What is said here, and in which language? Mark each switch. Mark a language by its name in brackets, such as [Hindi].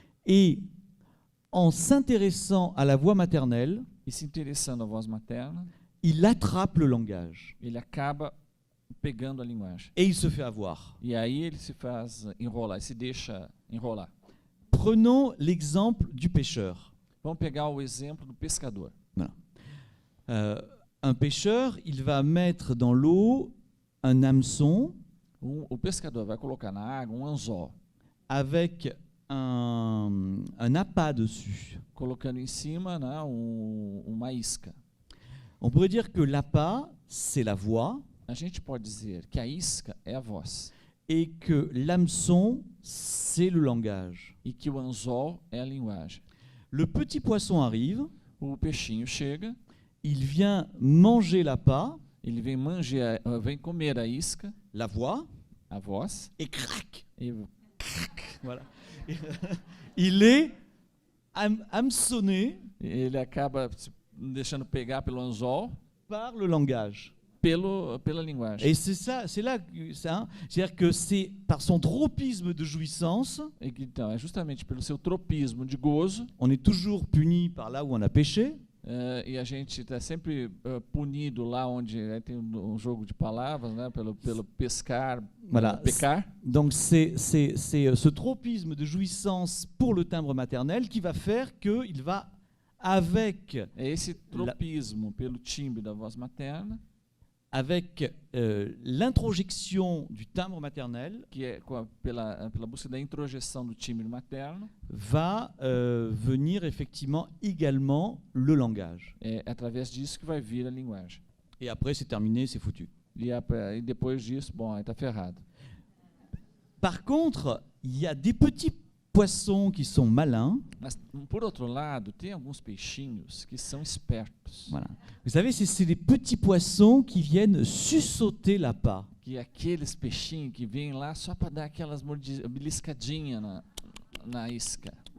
[French] Et en s'intéressant à la voix maternelle, [Portuguese] e se interessando à voz materna, [French] il attrape le langage. [Portuguese] ele acaba pegando a linguagem. [French] Et il se fait avoir. [Portuguese] E aí ele se faz enrolar, se deixa enrolar. [French] Prenons l'exemple du pêcheur. [Portuguese] Vamos pegar o exemplo do pescador. [French] Un pêcheur, il va mettre dans l'eau un hameçon [Portuguese] O pescador vai colocar na água um anzol, [French] avec un appât dessus. [Portuguese] colocando em cima, né, uma isca. [French] On pourrait dire que l'appât, c'est la voix, [Portuguese] A gente pode dizer que a isca é a voz [French] et que l'hameçon, c'est le langage. [Portuguese] e que o anzol é a linguagem. [French] Le petit poisson arrive, [Portuguese] O peixinho chega, [French] il vient manger l'appât, [Portuguese] ele vem comer a isca, [French] la voix, [Portuguese] a voz, [French] et crac, [Portuguese] e [French] voilà. Il est hameçonné [Portuguese] ele acaba se deixando pegar pelo anzol, [French] par le langage. [Portuguese] pela linguagem. [French] Et c'est ça, c'est là, c'est-à-dire que c'est par son tropisme de jouissance, [Portuguese] Então, é justamente pelo seu tropismo de gozo, [French] on est toujours puni par là où on a péché, [Portuguese] e a gente está sempre punido lá onde tem um jogo de palavras, né, pelo pescar, [French] Voilà. [Portuguese] pecar. [French] Donc c'est ce tropisme de jouissance pour le timbre maternel qui va faire qu'il va, avec, [Portuguese] É esse tropismo pelo timbre da voz materna, [French] avec l'introjection du timbre maternel, [Portuguese] que é pela busca da introjeção do timbre materno, [French] va venir effectivement également le langage. [Portuguese] é através disso que vai vir a linguagem. [French] Et après c'est terminé, c'est foutu. [Portuguese] E depois disso, bom, aí está ferrado. [French] Par contre, il y a des petits poissons qui sont malins. [Portuguese] Mas, por outro lado, tem alguns peixinhos que são espertos. [French] Voilà. Vous savez, c'est des petits poissons qui viennent sussauter l'appât. [Portuguese] Que é aqueles peixinhos que vêm lá só para dar aquelas beliscadinhas na isca.